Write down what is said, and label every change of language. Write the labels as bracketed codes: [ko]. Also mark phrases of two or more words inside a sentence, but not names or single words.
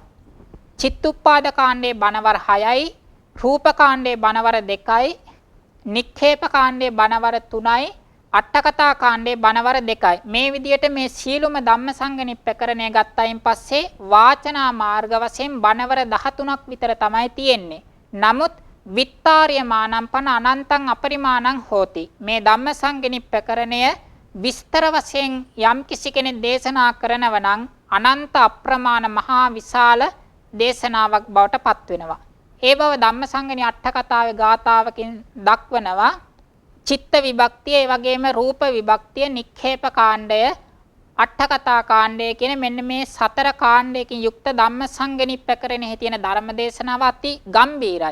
[si] චිත්තුප්පාද කාණ්ඩයේ බණවර 6යි, රූප කාණ්ඩයේ බණවර 2යි, නික්ඛේප කාණ්ඩයේ බණවර 3යි, අට්ඨකථා කාණ්ඩයේ බණවර 2යි. මේ විදියට මේ සීලුම ධම්මසංගණි ප්‍රකරණය ගත්තයින් පස්සේ වාචනා මාර්ග වශයෙන් බණවර 13ක් විතර තමයි තියෙන්නේ. [pi] නමුත් විත්තාර්යමානං පන අනන්තං අපරිමාණං හෝති. [si] මේ ධම්මසංගණි ප්‍රකරණය විස්තර වශයෙන් යම් කිසි කෙනෙක් දේශනා කරනව නම් අනන්ත අප්‍රමාණ මහා විශාල දේශනාවක් බවට පත් වෙනවා. ඒ බව ධම්මසංගණි අට්ඨකථාවේ ගාථාවකින් දක්වනවා. චිත්ත විභක්තිය, ඒ වගේම රූප විභක්තිය, නික්ඛේප කාණ්ඩය, අට්ඨකථා කාණ්ඩය කියන මෙන්න මේ 4 කාණ්ඩයකින් යුක්ත ධම්මසංගණි ප්‍රකරණෙහි තියෙන ධර්ම දේශනාව අති ගම්බීරයි.